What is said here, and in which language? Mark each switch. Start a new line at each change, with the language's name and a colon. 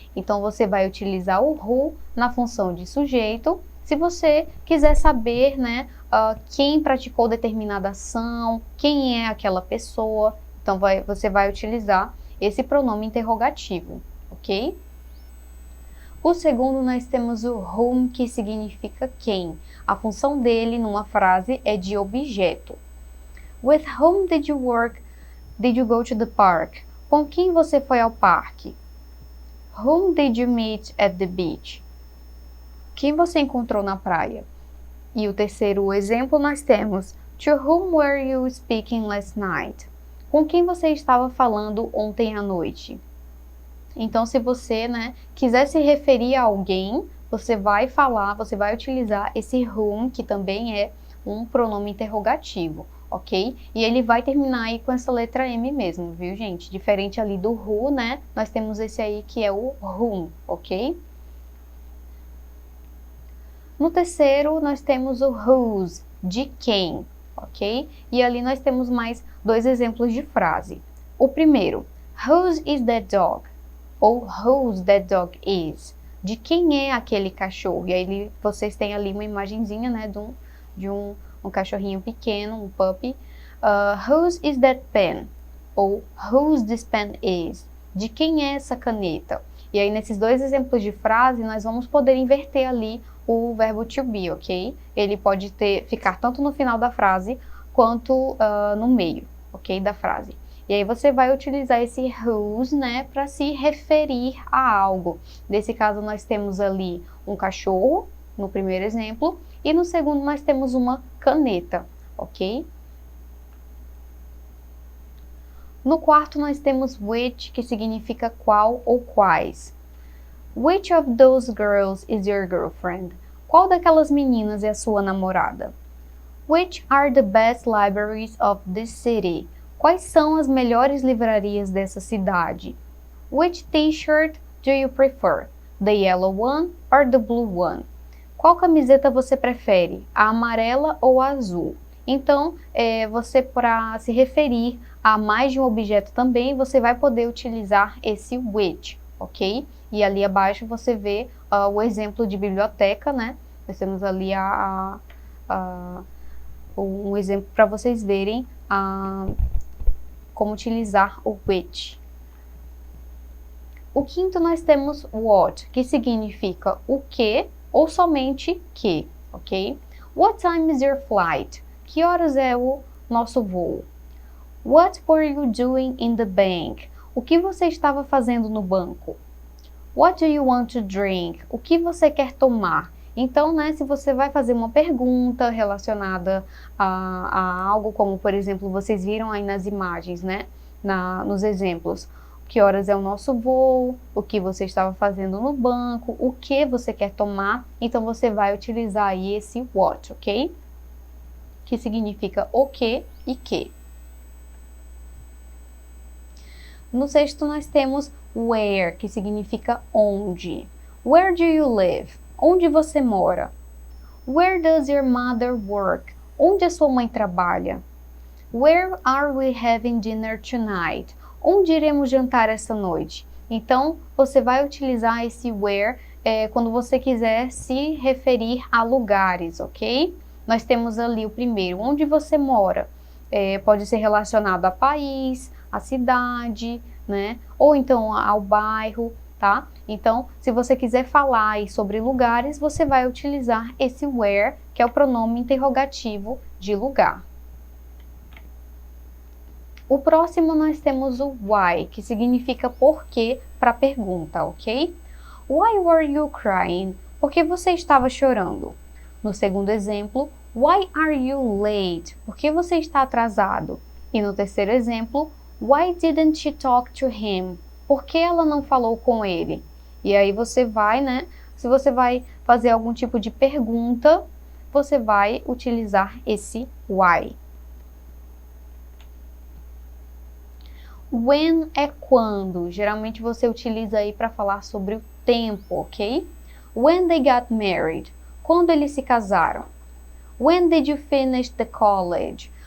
Portuguese: Então você vai utilizar o who na função de sujeito, se você quiser saber, né, quem praticou determinada ação, quem é aquela pessoa, então você vai utilizar esse pronome interrogativo, ok? O segundo nós temos o whom, que significa quem. A função dele numa frase é de objeto.
English: With whom did you work? Did you go to the park?
Portuguese: Com quem você foi ao parque?
English: Whom did you meet at the beach?
Portuguese: Quem você encontrou na praia? E o terceiro exemplo nós temos
English: to whom were you speaking last night?
Portuguese: Com quem você estava falando ontem à noite? Então, se você, né, quiser se referir a alguém, você vai utilizar esse whom, que também é um pronome interrogativo, ok? E ele vai terminar aí com essa letra M mesmo, viu, gente? Diferente ali do who, né? Nós temos esse aí que é o whom, ok? No terceiro, nós temos o whose, de quem, ok? E ali nós temos mais dois exemplos de frase.
English: O primeiro, whose is that dog? Ou whose that dog is?
Portuguese: De quem é aquele cachorro? E aí vocês têm ali uma imagenzinha, né, de um cachorrinho pequeno,
English: um puppy. Whose is that pen? Ou whose this pen is?
Portuguese: De quem é essa caneta? E aí nesses dois exemplos de frase, nós vamos poder inverter ali o verbo to be, ok? Ele pode ficar tanto no final da frase, quanto no meio, ok, da frase. E aí você vai utilizar esse whose, né, para se referir a algo. Nesse caso nós temos ali um cachorro, no primeiro exemplo, e no segundo nós temos uma caneta, ok? No quarto nós temos which, que significa qual ou quais.
English: Which of those girls is your girlfriend?
Portuguese: Qual daquelas meninas é a sua namorada?
English: Which are the best libraries of this city?
Portuguese: Quais são as melhores livrarias dessa cidade?
English: Which t-shirt do you prefer? The yellow one or the blue one?
Portuguese: Qual camiseta você prefere? A amarela ou a azul? Então, você, para se referir a mais de um objeto também, você vai poder utilizar esse which, ok? E ali abaixo você vê o exemplo de biblioteca, né? Nós temos ali um exemplo para vocês verem como utilizar o which. O quinto nós temos what, que significa o que ou somente que, ok?
English: What time is your flight?
Portuguese: Que horas é o nosso voo?
English: What were you doing in the bank?
Portuguese: O que você estava fazendo no banco? What do you want to drink? O que você quer tomar? Então, né, se você vai fazer uma pergunta relacionada a algo, como por exemplo, vocês viram aí nas imagens, né, nos exemplos, que horas é o nosso voo, o que você estava fazendo no banco, o que você quer tomar, então você vai utilizar aí esse what, ok? Que significa o que e que. No sexto, nós temos where, que significa onde.
English: Where do you live?
Portuguese: Onde você mora?
English: Where does your mother work?
Portuguese: Onde a sua mãe trabalha?
English: Where are we having dinner tonight?
Portuguese: Onde iremos jantar esta noite? Então, você vai utilizar esse where quando você quiser se referir a lugares, ok? Nós temos ali o primeiro, onde você mora. Pode ser relacionado a país, a cidade, né? Ou então ao bairro, tá? Então, se você quiser falar aí sobre lugares, você vai utilizar esse where, que é o pronome interrogativo de lugar. O próximo nós temos o why, que significa porquê para a pergunta, ok?
English: Why were you crying?
Portuguese: Por que você estava chorando? No segundo exemplo,
English: why are you late?
Portuguese: Por que você está atrasado? E no terceiro exemplo,
English: why didn't she talk to him?
Portuguese: Por que ela não falou com ele? E aí você vai, né? Se você vai fazer algum tipo de pergunta, você vai utilizar esse why. When é quando. Geralmente você utiliza aí para falar sobre o tempo, ok?
English: When they got married.
Portuguese: Quando eles se casaram.
English: When did you finish the college?